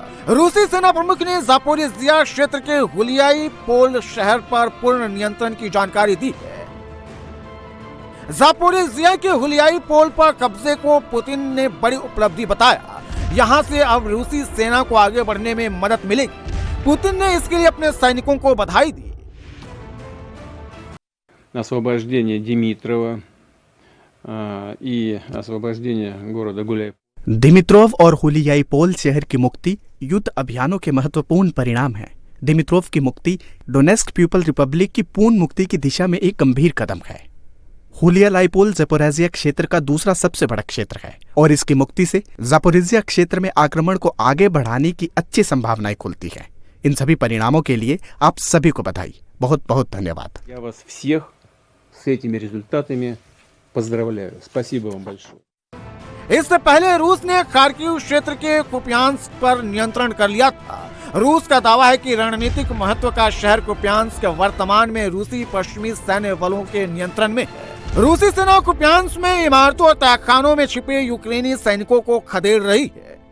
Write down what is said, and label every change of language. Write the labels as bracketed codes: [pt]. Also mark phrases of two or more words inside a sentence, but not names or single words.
[hi] रूसी सेना प्रमुख ने जापोरिजिया क्षेत्र के हुलियाई पोल शहर पर पूर्ण नियंत्रण की जानकारी दी है। जापोरिजिया के हुलियाई पोल पर कब्जे को पुतिन ने बड़ी उपलब्धि बताया। यहां से अब रूसी सेना को आगे बढ़ने में मदद मिलेगी। पुतिन ने इसके लिए अपने सैनिकों को बधाई दी। [ru] освобождение Димитрова и освобождение города Гуляй. [hi] दिमित्रोव और हुलियाई पोल शहर की मुक्ति युद्ध अभियानों के महत्वपूर्ण परिणाम है। दिमित्रोव की मुक्ति डोनेस्क पीपल रिपब्लिक की पूर्ण मुक्ति की दिशा में एक गंभीर कदम है। हुलियालाइपोल ज़ापोरिज़िया क्षेत्र का दूसरा सबसे बड़ा क्षेत्र है और इसकी मुक्ति से ज़ापोरिज़िया क्षेत्र में आक्रमण को आगे बढ़ाने की अच्छी संभावनाएं खुलती है। इन सभी परिणामों के लिए आप सभी को बधाई। बहुत बहुत धन्यवाद। [ru] Я вас всех с этими результатами поздравляю. Спасибо вам большое. [hi] इससे पहले रूस ने खार्किव क्षेत्र के कुपियांस्क पर नियंत्रण कर लिया था। रूस का दावा है कि रणनीतिक महत्व का शहर कुपियांस्क वर्तमान में रूसी पश्चिमी सैन्य बलों के नियंत्रण में है। रूसी सेना कुपियांस्क में इमारतों और तहखानों में छिपे यूक्रेनी सैनिकों को खदेड़ रही है।